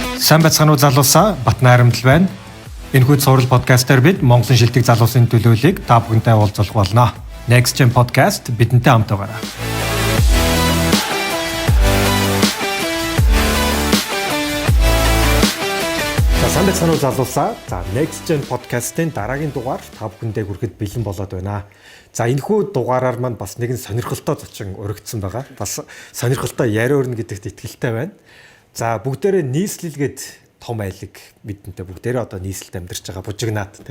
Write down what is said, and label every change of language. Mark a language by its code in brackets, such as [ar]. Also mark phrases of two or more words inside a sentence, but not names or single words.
[mn] Сайн байцгаана уу залуусаа, Батнайрамдал байна. Энэхүү цуврал подкастаар бид Монголын шилдэг залуусын төлөөллийг та бүхэнтэй уулзах болно. Next Gen podcast бидэнтэй хамт байгаарай. Сайн байцгаана уу залуусаа. Next Gen podcast-ийн дараагийн дугаар та бүхэндээ хүрэхэд бэлэн болоод байна. Энэхүү дугаараар маань бас нэгэн сонирхолтой зочин өргөцсөн байгаа. Бас сонирхолтой яриа өрнө гэдэгт итгэлтэй байна. Бүгдээрээ нийслэлгээд том айлыг бидэнтэй бүгдээрээ одоо нийслэлд амьдарч байгаа бужигнаад тий.